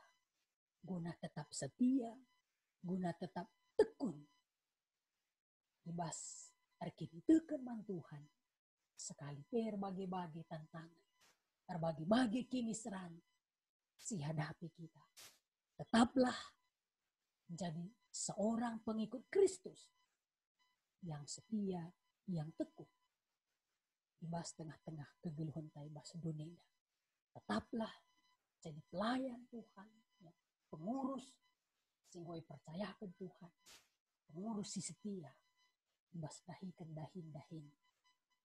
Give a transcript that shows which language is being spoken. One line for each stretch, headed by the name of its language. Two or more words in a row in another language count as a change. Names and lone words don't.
Indonesian: Guna tetap setia, guna tetap tekun.
Batak Karo: Ibas arkitekan man Tuhan.
Indonesian: Sekali berbagi-bagi tantangan. Berbagi-bagi kini seran si hadapi kita. Tetaplah jadi seorang pengikut Kristus yang setia, yang teguh.
Batak Karo: Ibas tengah-tengah kegeluhan taibas dunia.
Indonesian: Tetaplah jadi pelayan Tuhan, ya. Pengurus sehingga percayakan Tuhan.
Batak Karo: Pengurus si setia. Ibas dahin.